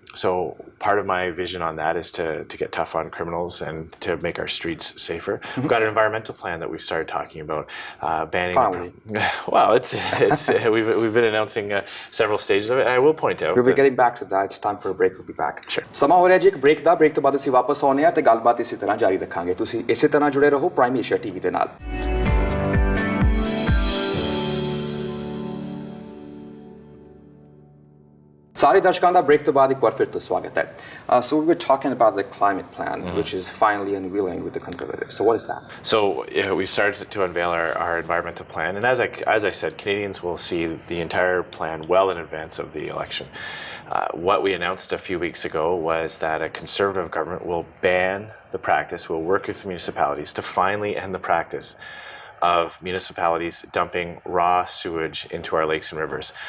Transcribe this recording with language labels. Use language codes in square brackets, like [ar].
[en] So part of my vision on that is to get tough on criminals and to make our streets safer. We've got an environmental plan that we've started talking about, banning. Finally. Well, we've been announcing several stages of it. And I will point out. We'll be getting back to that. It's time for a break. We'll be back. Sure. [pa] ਸਮਾਂ ਹੋ ਰਿਹਾ ਜੀ ਇੱਕ break ਦਾ। Break ਤੋਂ ਬਾਅਦ ਅਸੀਂ ਵਾਪਸ ਆਉਂਦੇ ਹਾਂ ਤੇ ਗੱਲਬਾਤ ਇਸੇ ਤਰ੍ਹਾਂ ਜਾਰੀ ਰੱਖਾਂਗੇ। ਤੁਸੀਂ ਇਸੇ ਤਰ੍ਹਾਂ ਜੁੜੇ ਰਹੋ ਪ੍ਰਾਈਮ ਏਸ਼ੀਆ ਟੀਵੀ ਦੇ ਨਾਲ। ਸਾਰੇ ਦਰਸ਼ਕਾਂ ਦਾ ਬ੍ਰੇਕ ਤੋਂ ਬਾਅਦ ਇੱਕ ਵਾਰ ਫਿਰ ਤੋਂ ਸਵਾਗਤ ਹੈ। [en] So we were talking about the climate plan, which is finally unveiling with the Conservatives. So what is that? So we've started to unveil our environmental plan, and as I said, Canadians will see the entire plan well in advance of the election. What we announced a few weeks ago was that a Conservative government will ban the practice, will work with municipalities to finally end the practice of municipalities dumping raw sewage into our lakes and rivers.